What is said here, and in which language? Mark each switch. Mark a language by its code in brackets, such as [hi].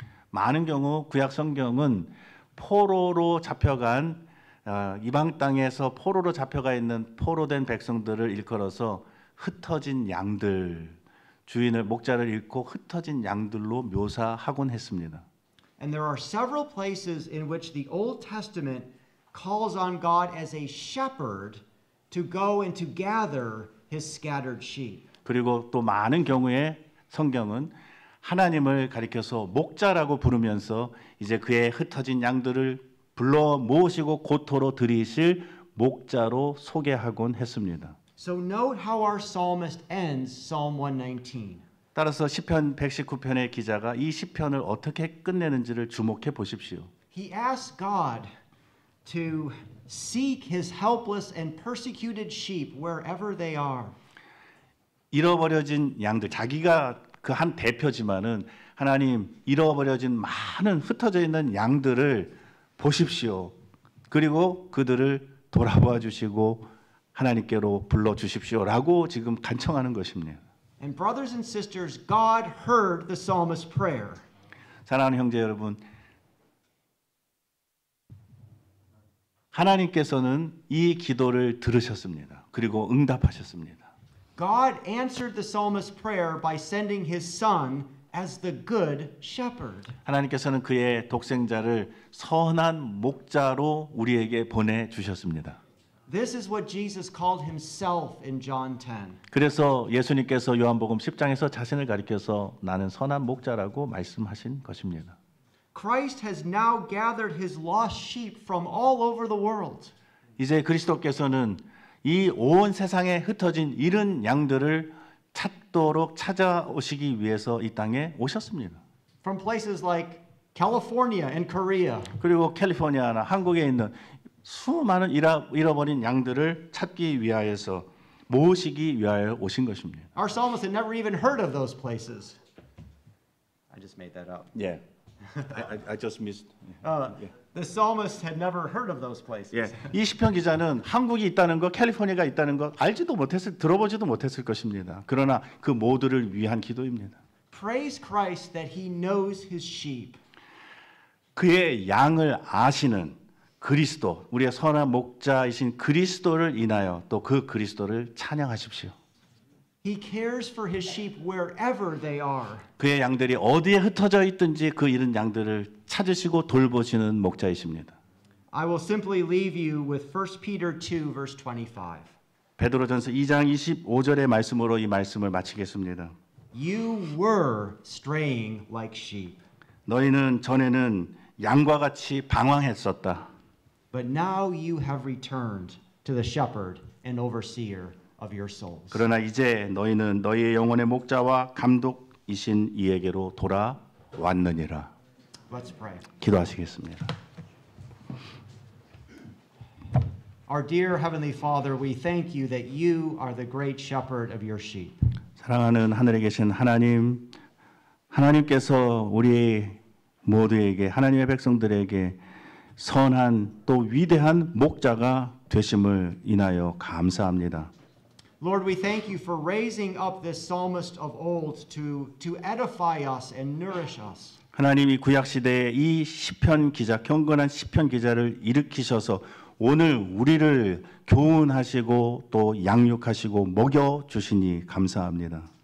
[ko] 많은 경우 구약 성경은 포로로 잡혀간 이방 땅에서 포로로 잡혀가 있는 포로된 백성들을 일컬어서 흩어진 양들, 주인을 목자를 잃고 흩어진 양들로 묘사하곤 했습니다. [en] And there are several places in which the Old Testament calls on God as a shepherd to go and to gather his scattered sheep. [ko] 그리고 또 많은 경우에 성경은 하나님을 가리켜서 목자라고 부르면서 이제 그의 흩어진 양들을 불러 모으시고 고토로 들이실 목자로 소개하곤 했습니다. [en] So note how our psalmist ends Psalm 119. [ko] 따라서 시편 119편의 기자가 이 시편을 어떻게 끝내는지를 주목해 보십시오. [en] He asks God to seek his helpless and persecuted sheep wherever they are. [ko] 잃어버려진 양들, 자기가 그 한 대표지만은 하나님 잃어버려진 많은 흩어져 있는 양들을 보십시오. 그리고 그들을 돌아봐 주시고 하나님께로 불러 주십시오라고 지금 간청하는 것입니다. [en] And brothers and sisters, God heard the psalmist's prayer. [ko] 사랑하는 형제 여러분, 하나님께서는 이 기도를 들으셨습니다. 그리고 응답하셨습니다. [en] God answered the psalmist's prayer by sending his son as the good shepherd. [ko] 하나님께서는 그의 독생자를 선한 목자로 우리에게 보내 주셨습니다. [en] This is what Jesus called himself in John 10. [ko] 그래서 예수님께서 요한복음 10장에서 자신을 가리켜서 나는 선한 목자라고 말씀하신 것입니다. [en] Christ has now gathered his lost sheep from all over the world. [ko] 이제 그리스도께서는 이 온 세상에 흩어진 잃은 양들을 찾도록 찾아오시기 위해서 이 땅에 오셨습니다. [en] From places like California and Korea. [ko] 그리고 캘리포니아나 한국에 있는 수많은 잃어버린 양들을 찾기 위하여서 모으시기 위하여 오신 것입니다. [en] Our psalmist had never even heard of those places. I just made that up. Yeah. I just missed. The psalmist had never heard of those places. [ko] 예. 이 시편 기자는 한국이 있다는 것, 캘리포니아가 있다는 것 들어보지도 못했을 것입니다. 그러나 그 모두를 위한 기도입니다. [en] Praise Christ that he knows his sheep. [ko] 그의 양을 아시는 그리스도, 우리의 선한 목자이신 그리스도를 인하여 또 그 그리스도를 찬양하십시오. [en] He cares for his sheep wherever they are. [ko] 그의 양들이 어디에 흩어져 있든지 그 잃은 양들을 찾으시고 돌보시는 목자이십니다. [en] I will simply leave you with 1 Peter 2 verse 25. [ko] 베드로전서 2장 25절의 말씀으로 이 말씀을 마치겠습니다. [en] You were straying like sheep, [ko] 너희는 전에는 양과 같이 방황했었다. [en] but now you have returned to the shepherd and overseer of your souls. [ko] 그러나 이제 너희는 너희의 영혼의 목자와 감독이신 이에게로 돌아왔느니라. [en] Let's pray. [ko] 기도하시겠습니다. [en] Our dear Heavenly Father, we thank you that you are the great shepherd of your sheep. [ko] 사랑하는 하늘에 계신 하나님, 하나님께서 우리 모두에게 하나님의 백성들에게 선한 또 위대한 목자가 되심을 인하여 감사합니다. [en] Lord, we thank you for raising up this psalmist of old to edify us and nourish us. [ko] 하나님이 구약 시대에 이 시편 기자, 경건한 시편 기자를 일으키셔서 오늘 우리를 교훈하시고 또 양육하시고 먹여 주시니 감사합니다.